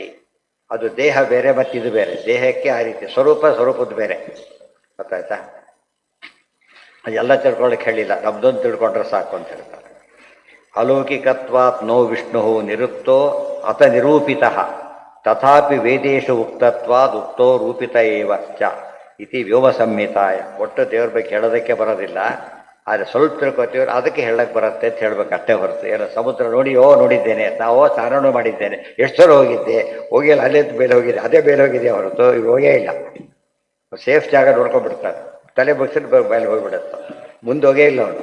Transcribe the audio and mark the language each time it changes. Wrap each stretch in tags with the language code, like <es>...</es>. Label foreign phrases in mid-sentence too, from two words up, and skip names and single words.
<kn>ಅದು ದೇಹ ಬೇರೆ ಮತ್ತು ಇದು ಬೇರೆ. ದೇಹಕ್ಕೆ ಆ ರೀತಿ ಸ್ವರೂಪದ್ದು ಬೇರೆ. ಗೊತ್ತಾಯ್ತಾ? ಅದೆಲ್ಲ ತಿಳ್ಕೊಳ್ಳಿಕ್ಕೆ ಹೇಳಿಲ್ಲ, ನಮ್ದೊಂದು ತಿಳ್ಕೊಂಡ್ರೆ ಸಾಕು ಅಂತ ಹೇಳ್ತಾರೆ.</kn> <sa>ಅಲೌಕಿಕತ್ವಾತ್ ನೋ ವಿಷ್ಣು ನಿರುಕ್ತೋ ಅತ ನಿರೂಪಿತಃ ತಥಾಪಿ ವೇದೇಶು ಉಕ್ತತ್ವಾದ್ ಉಕ್ತೋ ರೂಪಿತ ಏವ ಚ ಇತಿ ವ್ಯೋಮ ಸಂಹಿತಾಯ.</sa> <kn>ಒಟ್ಟು ದೇವ್ರ ಬಗ್ಗೆ ಹೇಳೋದಕ್ಕೆ ಬರೋದಿಲ್ಲ, ಆದರೆ ಸ್ವಲ್ಪ ತಿಳ್ಕೊತೀವ್ರು ಅದಕ್ಕೆ ಹೇಳಕ್ಕೆ ಬರುತ್ತೆ ಅಂತ ಹೇಳ್ಬೇಕು ಅಷ್ಟೇ ಹೊರತು. ಏನೋ ಸಮುದ್ರ ನೋಡಿ ನೋಡಿದ್ದೇನೆ, ನಾವು ಸ್ನಾನನೂ ಮಾಡಿದ್ದೇನೆ, ಎಷ್ಟು ಸಲ ಹೋಗಿದ್ದೆ, ಹೋಗಿಲ್ಲ, ಅಲ್ಲೇ ಬೇಲೆ ಹೋಗಿದೆ, ಅದೇ ಬೇಲೆ ಹೋಗಿದೆ ಹೊರತು ಇವು ಹೋಗೇ ಇಲ್ಲ. ಸೇಫ್ ಜಾಗ ನೋಡ್ಕೊಂಡ್ಬಿಡ್ತಾರೆ, ತಲೆ ಬಗ್ಸಿಟ್ಟು ಮೇಲೆ ಹೋಗಿಬಿಡುತ್ತೆ, ಮುಂದೆ ಹೋಗೇ ಇಲ್ಲ ಅವನು.</kn>